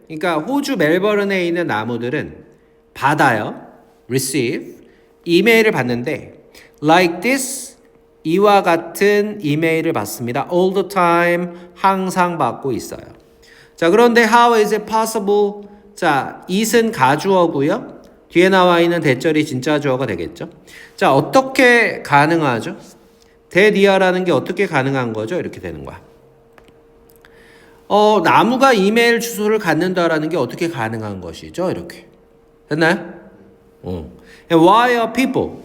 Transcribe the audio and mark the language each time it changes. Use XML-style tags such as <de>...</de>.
<ko>그러니까 호주 멜버른에 있는 나무들은 받아요.</ko> <en>receive.</en> <ko>이메일을 받는데</ko> <en>like this</en> <ko>이와 같은 이메일을 받습니다.</ko> <en>all the time</en> <ko>항상 받고 있어요. 자, 그런데</ko> <en>how is it possible?</en> <ko>자, it은 가주어고요. 뒤에 나와 있는 대절이 진짜 주어가 되겠죠. 자, 어떻게 가능하죠? 대디아라는 게 어떻게 가능한 거죠? 이렇게 되는 거야. 나무가 이메일 주소를 갖는다라는 게 어떻게 가능한 것이죠? 이렇게. 됐나요?</ko> <en>Why are people?</en>